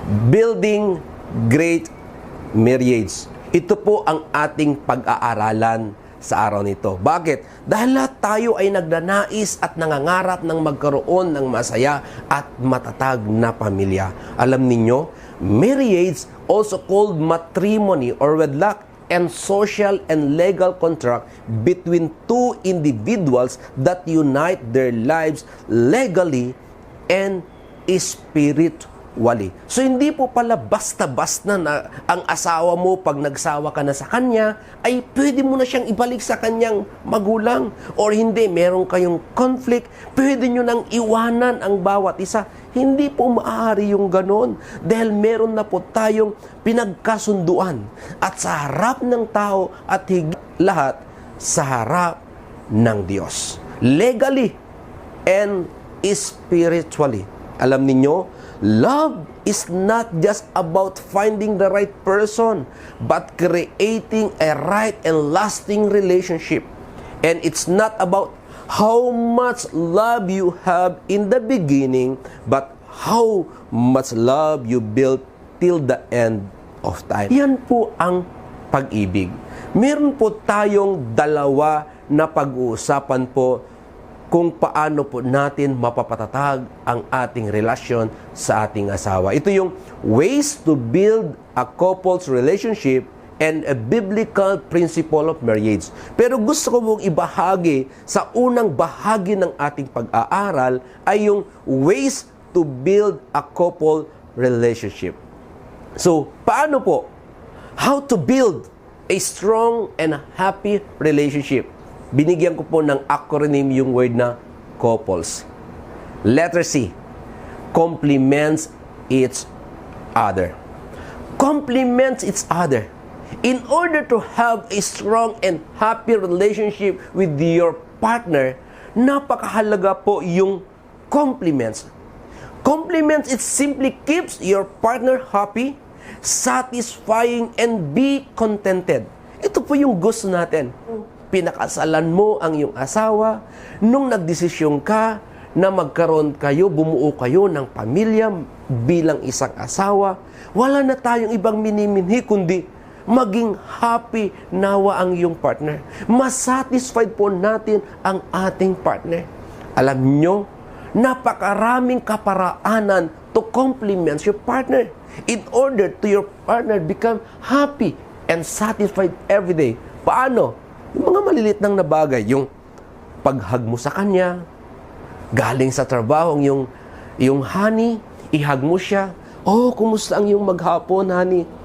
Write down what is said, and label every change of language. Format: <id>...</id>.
<en>Building great marriage.</en> <tl>Ito po ang ating pag-aaralan sa araw nito. Bakit? Dahil lahat tayo ay nagdanais at nangangarap ng magkaroon ng masaya at matatag na pamilya. Alam ninyo,</tl> <en>marriage, also called matrimony or wedlock, and social and legal contract between two individuals that unite their lives legally and spiritually.</en> <tl>So, hindi po pala basta-basta na ang asawa mo pag nagsawa ka na sa kanya, ay pwede mo na siyang ibalik sa kanyang magulang. Or hindi, meron kayong conflict, pwede nyo nang iwanan ang bawat isa. Hindi po maaari yung ganon. Dahil meron na po tayong pinagkasunduan. At sa harap ng tao at higit lahat, sa harap ng Diyos.</tl> <en>Legally and spiritually.</en> <tl>Alam ninyo,</tl> <en>love is not just about finding the right person, but creating a right and lasting relationship. And it's not about how much love you have in the beginning, but how much love you build till the end of time.</en> <tl>Yan po ang pag-ibig. Meron po tayong dalawa na pag-uusapan po kung paano po natin mapapatatag ang ating relasyon sa ating asawa. Ito yung</tl> <en>ways to build a couple's relationship and a biblical principle of marriage.</en> <tl>Pero gusto ko mong ibahagi sa unang bahagi ng ating pag-aaral ay yung</tl> <en>ways to build a couple relationship.</en> <tl>So, paano po?</tl> <en>How to build a strong and happy relationship?</en> <tl>Binigyan ko po ng acronym yung word na couples.</tl> <en>Letter C, complements each other. Complements each other. In order to have a strong and happy relationship with your partner,</en> <tl>napakahalaga po yung compliments.</tl> <en>Compliments, it simply keeps your partner happy, satisfying, and be contented.</en> <tl>Ito po yung gusto natin. Pinakasalan mo ang iyong asawa, nung nagdesisyon ka na magkaroon kayo, bumuo kayo ng pamilya bilang isang asawa, wala na tayong ibang miniminhi kundi maging happy nawa ang iyong partner. Masatisfied po natin ang ating partner. Alam nyo, napakaraming kaparaanan</tl> <en>to compliment your partner in order to your partner become happy and satisfied every day.</en> <tl>Paano? Yung mga malilit nang nabagay, yung paghag mo sa kanya, galing sa trabaho, yung honey, ihag mo siya, oh, kumusta ang iyong maghapon, honey?</tl>